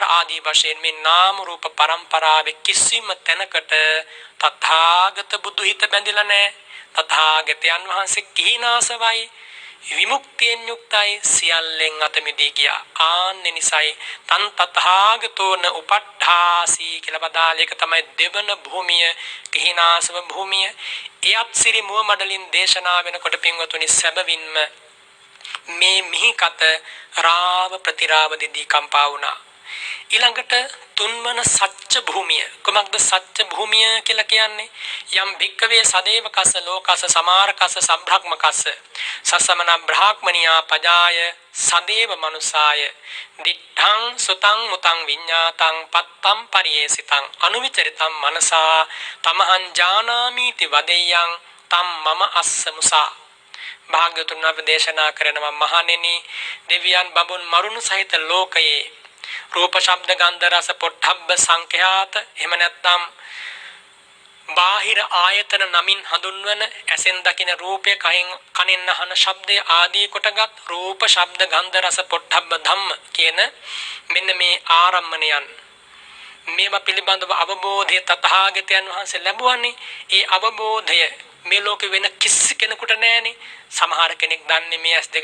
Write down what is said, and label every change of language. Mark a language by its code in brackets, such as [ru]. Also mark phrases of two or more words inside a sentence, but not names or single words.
[si] ආදී වශයෙන් මේ නාම රූප පරම්පරාවේ කිසිම තැනකට තථාගත බුදු හිත බැඳිලා නැහැ තථාගතයන් වහන්සේ කිහිනාසවයි විමුක්තියෙන් යුක්තයි සියල්ලෙන් අත මිදී ගියා ආන්නේ නිසයි [pi] තන් තථාගතෝන උපට්ඨාසි [si] කියලා බදාල එක තමයි දෙවන භූමිය කිහිනාසව භූමිය එයත් සිරි මුව මඩලින් දේශනා වෙනකොට පින්වතුනි සැබවින්ම මේ මිහිකත රාව ප්‍රතිරාව දෙදී කම්පා වුණා ඊළඟට තුන්වන සත්‍ය භූමිය කොමක්ද සත්‍ය භූමිය කියලා කියන්නේ [pi] යම් භික්කවේ සදේවකස ලෝකස සමාරකස සබ්‍රහ්මකස සසමන බ්‍රාහ්මනියා පජාය සදේව මනුසාය දිඨං සුතං මුතං විඤ්ඤාතං පත්තම් පරියේසිතං අනුවිචරිතං මනසා තමහං ජානාමීති වදෙය්‍යං තම් මම අස්සමුසා [si] භාග්‍යවතුන් වහන්සේ දේශනා කරනවා මහණෙනි දෙවියන් බඹුන් මරුණු සහිත ලෝකයේ රූප ශබ්ද ගන්ධ රස පොට්ටබ්බ සංඛ්‍යාත එහෙම නැත්නම් බාහිර ආයතන නමින් හඳුන්වන ඇසෙන් දකින රූපය කනෙන් අහන ශබ්දය ආදී කොටගත් රූප ශබ්ද ගන්ධ රස පොට්ටබ්බ ධම්ම කියන මෙන්න මේ ආරම්මණයන් මේවා පිළිබඳව අවබෝධය තථාගතයන් වහන්සේ ලැබුවානේ ඒ අවබෝධය මේ ලෝකෙ වෙන කිසි කෙනෙකුට නැහැනේ සමහර කෙනෙක් දන්නේ මේ ඇස්